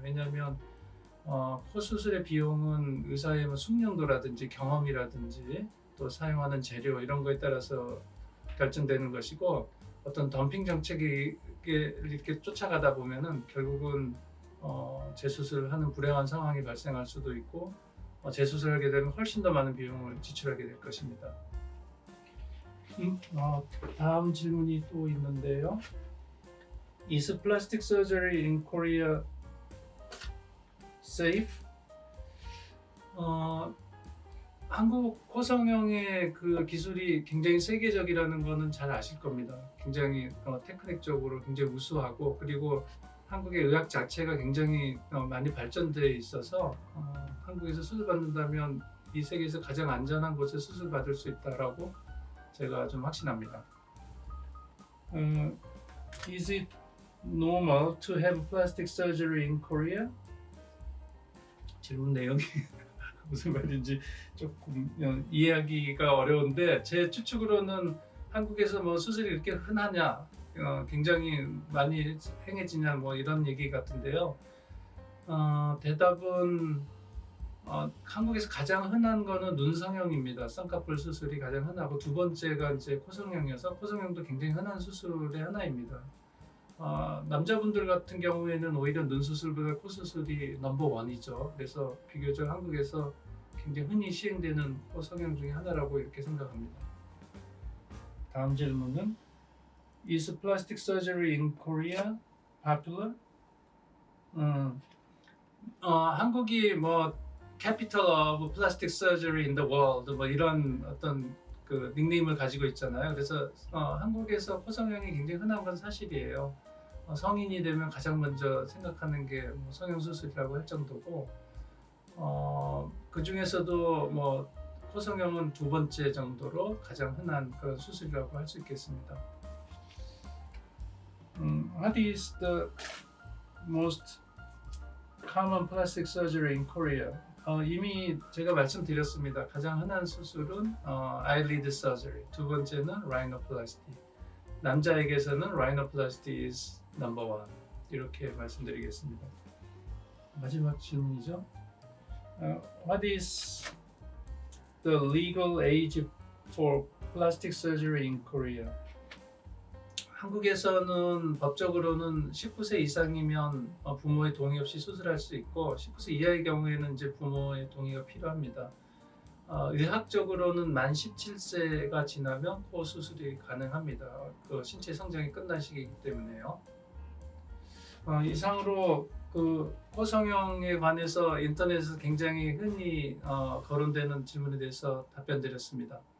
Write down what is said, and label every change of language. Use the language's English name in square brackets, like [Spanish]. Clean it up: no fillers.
[Korean] 왜냐하면 코 수술의 비용은 의사의 뭐 숙련도라든지 경험이라든지 또 사용하는 재료 이런 거에 따라서 결정되는 것이고 어떤 덤핑 정책이 이렇게 쫓아가다 보면은 결국은 재수술을 하는 불행한 상황이 발생할 수도 있고 재수술하게 되면 훨씬 더 많은 비용을 지출하게 될 것입니다. 다음 질문이 또 있는데요. [English] Is plastic surgery in Korea safe? [Korean] 한국 코성형의 그 기술이 굉장히 세계적이라는 거는 잘 아실 겁니다. 굉장히 테크닉적으로 굉장히 우수하고 그리고 한국의 의학 자체가 굉장히 많이 발전되어 있어서 한국에서 수술 받는다면 이 세계에서 가장 안전한 곳에 수술 받을 수 있다라고 제가 좀 확신합니다. [English] Is it normal to have plastic surgery in Korea? [Korean] 질문 내용이 무슨 말인지 조금 이해하기가 어려운데 제 추측으로는 한국에서 뭐 수술이 이렇게 흔하냐, 굉장히 많이 행해지냐 뭐 이런 얘기 같은데요. 대답은 한국에서 가장 흔한 거는 눈 성형입니다. 쌍꺼풀 수술이 가장 흔하고 두 번째가 이제 코 성형이어서 코 성형도 굉장히 흔한 수술의 하나입니다. 남자분들 같은 경우에는 오히려 눈 수술보다 코 수술이 넘버 원이죠. 그래서 비교적 한국에서 굉장히 흔히 시행되는 코 성형 중에 하나라고 이렇게 생각합니다. 다음 질문은 [English] Is plastic surgery in Korea popular? [Korean] 한국이 뭐 [English] Capital of Plastic Surgery in the World [Korean] 뭐 이런 어떤 그 닉네임을 가지고 있잖아요. 그래서 한국에서 코 성형이 굉장히 흔한 건 사실이에요. 성인이 되면 가장 먼저 생각하는 게 뭐 성형 수술이라고 할 정도고 그 중에서도 뭐 코 성형은 두 번째 정도로 가장 흔한 그런 수술이라고 할 수 있겠습니다. [English] What is the most common plastic surgery in Korea? [Korean] 이미 제가 말씀드렸습니다. 가장 흔한 수술은 eyelid surgery, 두 번째는 rhinoplasty. 남자에게서는 [English] rhinoplasty is number one. [Korean] 이렇게 말씀드리겠습니다. 마지막 질문이죠. [English] What is the legal age for plastic surgery in Korea? [Korean] 한국에서는 법적으로는 19세 이상이면 부모의 동의 없이 수술할 수 있고 19세 이하의 경우에는 이제 부모의 동의가 필요합니다. 의학적으로는 만 17세가 지나면 코 수술이 가능합니다. 그 신체 성장이 끝난 시기이기 때문에요. 이상으로 그 코 성형에 관해서 인터넷에서 굉장히 흔히 거론되는 질문에 대해서 답변드렸습니다.